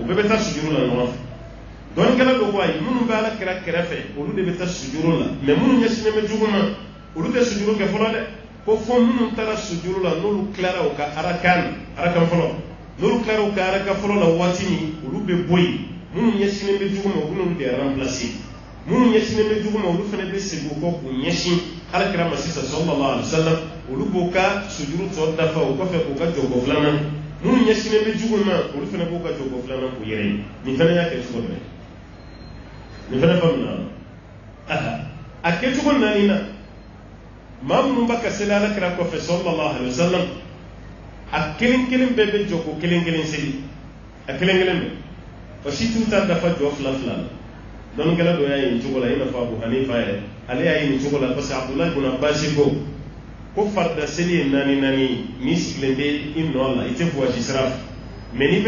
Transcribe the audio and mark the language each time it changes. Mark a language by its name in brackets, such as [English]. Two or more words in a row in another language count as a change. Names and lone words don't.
[Bambara] bɛɛ bɛ taa sujuru la ɲɔgɔn fɛ dɔɔninkɛla dɔ ko ayi minnu bɛ Alakira kɛrɛfɛ olu de bɛ taa sujuru la mais minnu ɲɛsinnen bɛ jugu ma olu tɛ sujuru kɛ fɔlɔ dɛ ko fɔ minnu taara sujuru la n'olu tilara u ka arakan fɔlɔ n'olu tilara u ka arakan fɔlɔ la waati min olu bɛ bɔ yen minnu ɲɛsinnen bɛ jugu ma u bɛ n'olu de remplacer minnu ɲɛsinnen bɛ jugu ma olu fana bɛ segin u kɔ k'u ɲɛsin Alakira ma sisan [Arabic] صلى الله عليه وسلم [Bambara] olu b'u ka sujuru tɔ dafa o kɔfɛ k'u ka jɔgo filanan minnu ɲɛsinnen bɛ jugu ma olu fana b'u ka jɔgo filanan k'u yɛrɛ ye nin fana y'a kɛ cogo bɛɛ nin fana faamuna a kɛcogo naani na maa minnu b'a ka seli Alakira kɔfɛ [Arabic] صلى الله عليه وسلم [Bambara] a kelen kelen bɛɛ bɛ jɔ ko kelen kelen seli a kelen kelen bɛɛ o si t'u ta dafa jɔ fila fila la dɔɔninkɛla dɔ y'a ye nin cogo la i n'a fɔ Abu Hanifa yɛrɛ ale y'a ye nin cogo la [French] parce que [Bambara] Abdulahi ibn Abbas ko farida seli ye naani naani n'i sigilen bɛ i nɔ la i tɛ voyage sira fɛ mais n'i